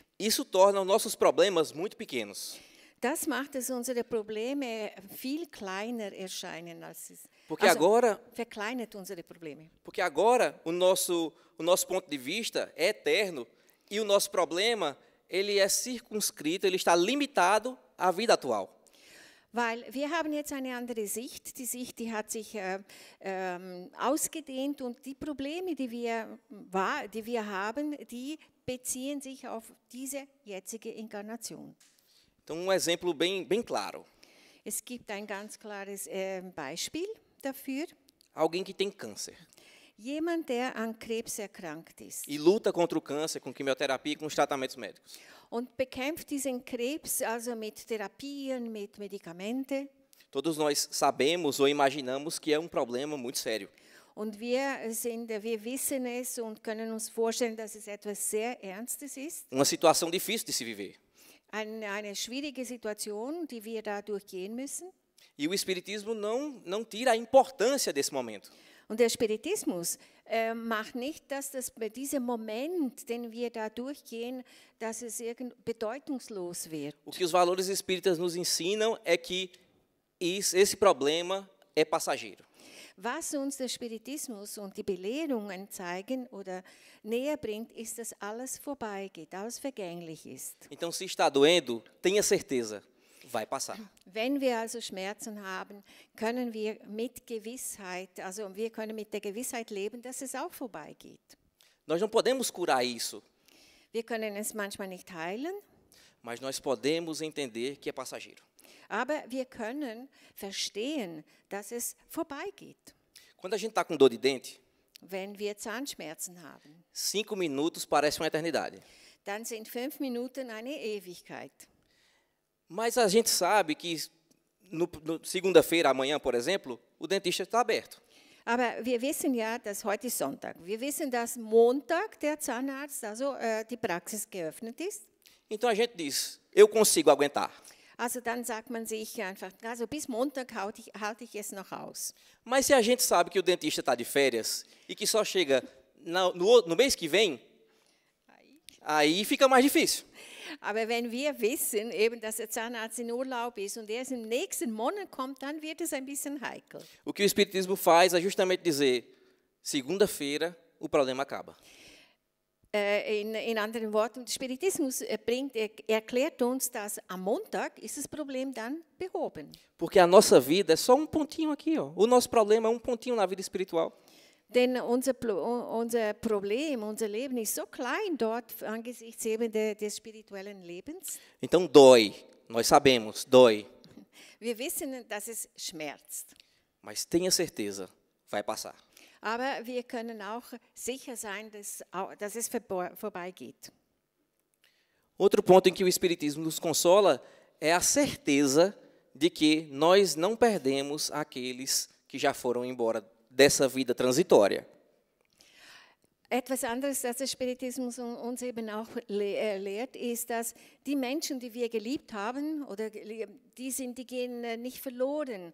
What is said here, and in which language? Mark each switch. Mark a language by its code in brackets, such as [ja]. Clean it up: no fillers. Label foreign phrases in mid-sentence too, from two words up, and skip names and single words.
[pt] Isso torna os nossos problemas muito pequenos. [de] Das macht, dass unsere Probleme viel kleiner erscheinen als es. [pt] Porque agora [de] verkleinert unsere Probleme. [pt] Porque agora o nosso ponto de vista é eterno e o nosso problema ele é circunscrito, ele está limitado à vida atual. [de] Weil wir haben jetzt eine andere Sicht. Die Sicht, die hat sich ausgedehnt, und die Probleme, die wir haben, die beziehen sich auf diese jetzige Inkarnation. [pt] Então, exemplo bem claro. [de] Es gibt ein ganz klares Beispiel dafür. [pt] Alguém que tem câncer. [de] Jemand, der an Krebs erkrankt ist. [pt] E luta contra o câncer com quimioterapia e com os tratamentos médicos. [de] Und bekämpft diesen Krebs also mit Therapien, mit Medikamente. [pt] Todos nós sabemos ou imaginamos que é um problema muito sério. [de] Und wir wissen es und können uns vorstellen, dass es etwas sehr Ernstes ist. [pt] Uma situação difícil de se viver. [de] Eine schwierige Situation, die wir da durchgehen müssen. [pt] E o Espiritismo não tira a importância desse momento. [de] Und der Spiritismus macht nicht, dass dieser Moment, den wir da durchgehen, dass es bedeutungslos wird. [pt] O que os valores espíritas nos ensinam é que esse problema é passageiro. [de] Was uns der Spiritismus und die Belehrungen zeigen oder näher bringt, ist, dass alles vorbeigeht, alles vergänglich ist. [pt] Então, se está doendo, tenha certeza, vai passar. [de] Wenn wir also Schmerzen haben, können wir mit Gewissheit, also wir können mit der Gewissheit leben, dass es auch vorbeigeht. [pt] Nós não podemos curar isso. [de] Wir können es manchmal nicht heilen, [pt] mas nós podemos entender que é passageiro. [de] Aber wir können verstehen, dass es vorbeigeht. [pt] Quando a gente está com dor de dente, [de] wenn wir Zahnschmerzen haben, [pt] 5 minutos parece uma eternidade. [de] Dann sind 5 Minuten eine Ewigkeit. [pt] Mas a gente sabe que no segunda-feira, amanhã, por exemplo, o dentista está aberto. [de] Aber wir wissen ja, dass heute ist Sonntag. Wir wissen, dass Montag der Zahnarzt, also die Praxis geöffnet ist. [pt] Então a gente diz, eu consigo aguentar. [de] Also dann sagt man sich einfach, also bis Montag halte ich es noch aus. [pt] Mas se a gente sabe que o dentista está de férias e que só chega no mês que vem, aí fica mais difícil. [de] Aber wenn wir wissen, eben, dass der Zahnarzt in Urlaub ist und erst im nächsten Monat kommt, dann wird es ein bisschen heikel. [pt] O que o Espiritismo faz é justamente dizer, segunda-feira o problema acaba. [de] In anderen Worten, der Spiritismus erklärt uns, dass am Montag ist das Problem dann behoben. [pt] Porque a nossa vida é só pontinho aqui, ó. O nosso problema é pontinho na vida espiritual. [de] Denn unser Problem, unser Leben ist so klein dort angesichts eben des spirituellen Lebens. [pt] Então dói, nós sabemos, dói. [de] Wir wissen, dass es schmerzt. [pt] Mas tenha certeza, vai passar. [de] Aber wir können auch sicher sein, dass es vorbeigeht. [pt] Outro ponto em que o Espiritismo nos consola é a certeza de que nós não perdemos aqueles que já foram embora dessa vida transitória. [de] Etwas anderes, das der Spiritismus uns eben auch lehrt, ist, dass die Menschen, die wir geliebt haben, oder die gehen nicht verloren.